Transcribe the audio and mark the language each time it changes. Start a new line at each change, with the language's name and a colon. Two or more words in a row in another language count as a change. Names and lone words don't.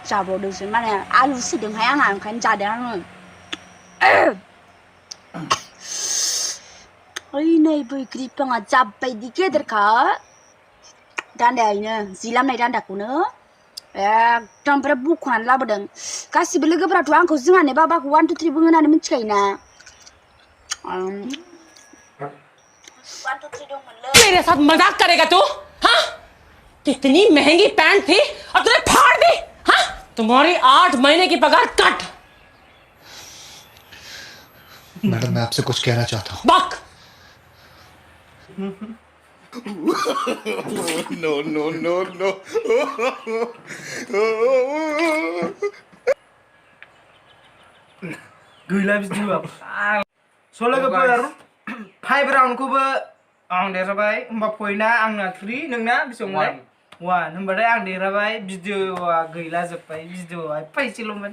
Bodo: जाबावदोंसो माने आलु सिदोंहाय आंहा ओंखायनो जादों आङो ओइ नै बैग्रि बिफाङा जाबायदि गेदेरखा दान्दायानो जि लामनाय दान्दाखौनो एकदमबारे बख'नानै लाबोदों गासिबो लोगोफोराथ' आंखौ जोंहानि बाबाखौ 1 2 3 बुङो होननानै मिथिखायोना 1 2 3 दंमोनलै
Hindi: मेरे साथ मजाक करेगा तू हाँ कितनी महंगी पैंट थी और तूने फाड़ दी हाँ तुम्हारी 8 महीने की पगार कट मैडम मैं आपसे कुछ कहना चाहता हूँ बक
English: no.
Bodo: गैला भिडिअआ स' लोगोफोर 5 राउन्डखौबो आं देरहाबाय होमबा पइन्टआ आंना 3 नोंना बेसेबांलाय 1 होमबाथाय आं देरहाबाय भिडिअआ गैला जोब्बाय भिडिअआ फैसेल'मोन